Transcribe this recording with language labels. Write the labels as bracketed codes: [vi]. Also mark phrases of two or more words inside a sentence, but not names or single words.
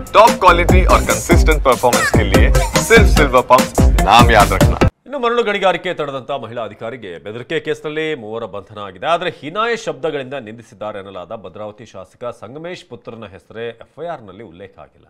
[en] top quality [hi] और [en] consistent performance [hi] के लिए सिर्फ सिल्वर पंप नाम याद रखना। [kn] ಇನ್ನು ಮರಳು ಗಣಿಗಾರಿಕೆ ತಡೆದಂತ ಮಹಿಳಾ ಅಧಿಕಾರಿಗೆ ಬೆದರಿಕೆ ಕೇಸ್ನಲ್ಲಿ ಮೂವರ ಬಂಧನ ಆಗಿದೆ. ಆದರೆ ಹೀನಾಯ ಶಬ್ದಗಳಿಂದ ನಿಂದಿಸಿದ್ದಾರೆ ಎನ್ನಲಾದ ಭದ್ರಾವತಿ ಶಾಸಕ ಸಂಗಮೇಶ್ ಪುತ್ರನ ಹೆಸರೇ ಎಫ್ಐಆರ್ನಲ್ಲಿ ಉಲ್ಲೇಖ ಆಗಿಲ್ಲ.